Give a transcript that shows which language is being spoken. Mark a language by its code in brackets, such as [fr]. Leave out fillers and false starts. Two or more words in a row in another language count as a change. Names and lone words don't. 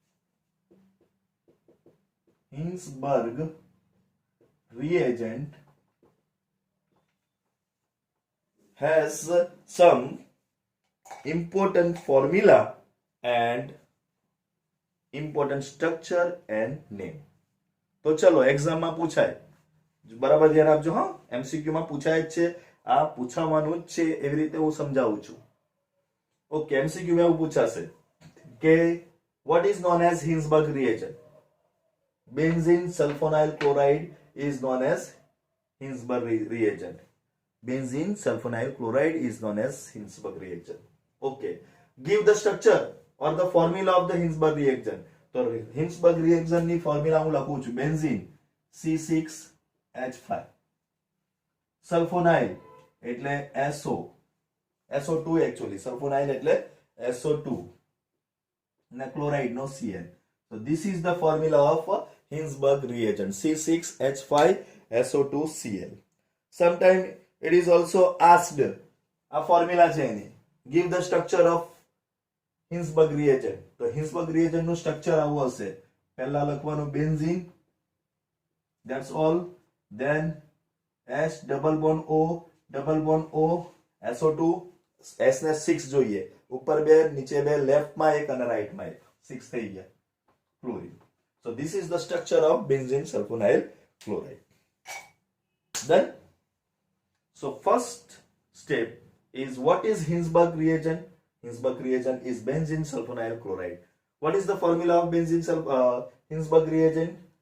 [en] Hinsberg reagent has some important formula and important structure and name. [gu] તો ચલો એક્ઝામમાં પૂછાય, બરાબર ધ્યાન આપજો. હા, એમસીક્યુ માં પૂછાય જ છે, આ પૂછવાનું જ છે, એવી રીતે હું સમજાવું છું. ઓકે, એમસીક્યુ માં એવું પૂછાશે કે [en] what is known as Hinsberg reagent? Benzene sulfonyl chloride is known as Hinsberg reagent. Benzene sulfonyl chloride is known as Hinsberg reagent. Okay, give the structure or the formula of the Hinsberg reagent. [gu] તો Hinsberg reagent ની ફોર્મ્યુલા હું લખું છું. બેન્ઝીન C6H5, સલ્ફોનાઇલ એટલે SO2 actually, સલ્ફોનાઇલ એટલે SO2 અને ક્લોરાઇડ નો Cl. [en] So this is the formula of Hinsberg reagent, C6H5SO2Cl. Sometimes it is also asked, [gu] આ ફોર્મ્યુલા છે એની, [en] give the structure of Hinsberg reagent. [gu] તો Hinsberg reagent નું સ્ટ્રક્ચર આવું હશે. પહેલા લખવાનું બેન્ઝીન, [en] that's all, then S double bond O SO2, [gu] S ને 6 જોઈએ, ઉપર બે નીચે બે, લેફ્ટ માં એક અને રાઈટ માં એક, 6 થઈ ગયા, [en] chlorine. So this is the structure of benzene sulfonyl chloride. Then so first step is, what is Hinsberg reagent? Hinsberg reagent is benzene sulfonyl chloride. What is the formula of Hinsberg reagent?